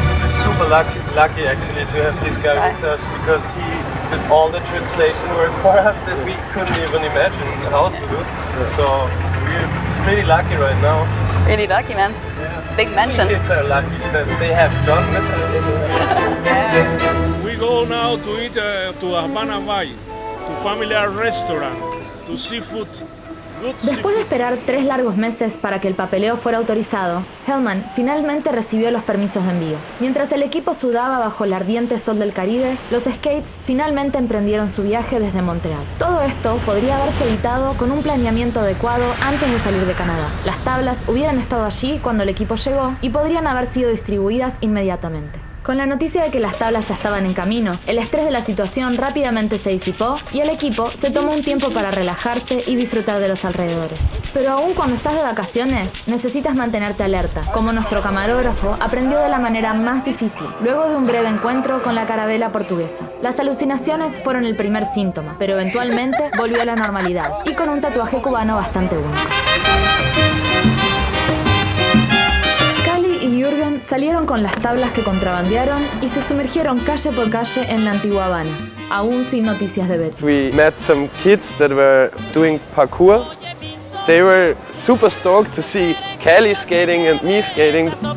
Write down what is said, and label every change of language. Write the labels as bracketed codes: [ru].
[en] Super lucky actually to have this guy with us because he did all the translation work for us that we couldn't even imagine how to do. So we're pretty lucky right now. Really lucky, man. Yeah. Big mention. Kids are lucky that they have John with us. We go now to eat to Habana Bay, to familiar restaurant, to seafood. [es] Después de esperar 3 largos meses para que el papeleo fuera autorizado, Hellman finalmente recibió los permisos de envío. Mientras el equipo sudaba bajo el ardiente sol del Caribe, los skates finalmente emprendieron su viaje desde Montreal. Todo esto podría haberse evitado con un planeamiento adecuado antes de salir de Canadá. Las tablas hubieran estado allí cuando el equipo llegó y podrían haber sido distribuidas inmediatamente. Con la noticia de que las tablas ya estaban en camino, el estrés de la situación rápidamente se disipó y el equipo se tomó un tiempo para relajarse y disfrutar de los alrededores. Pero aún cuando estás de vacaciones, necesitas mantenerte alerta, como nuestro camarógrafo aprendió de la manera más difícil, luego de un breve encuentro con la carabela portuguesa. Las alucinaciones fueron el primer síntoma, pero eventualmente volvió a la normalidad, y con un tatuaje cubano bastante único. Kallie y Juergen salieron con las tablas que contrabandearon y se sumergieron calle por calle en la antigua Habana, aún sin noticias de Betty. [en] We met some kids that were doing parkour They were super stoked to see Kallie skating and me skating.